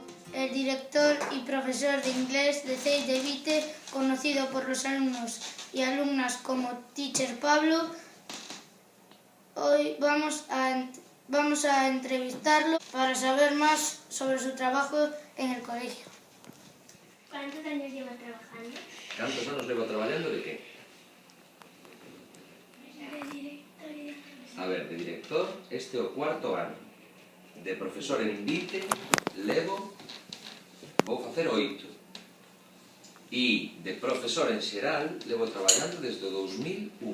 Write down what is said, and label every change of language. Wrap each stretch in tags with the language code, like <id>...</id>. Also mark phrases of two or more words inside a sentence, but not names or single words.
<es>el director y profesor de inglés de CEI de Vite, conocido por los alumnos y alumnas como Teacher Pablo. Hoy vamos a entrevistarlo para saber más sobre su trabajo en el colegio. ¿Cuántos años lleva trabajando?</es> <gl>¿Cantos anos levo traballando de que?</gl> <es>De director y de profesor.</es> <gl>A ver, de director, este é o cuarto ano. De profesor en Invite, vou facer 8. E de profesor en xeral, levo traballando desde o 2001.</gl>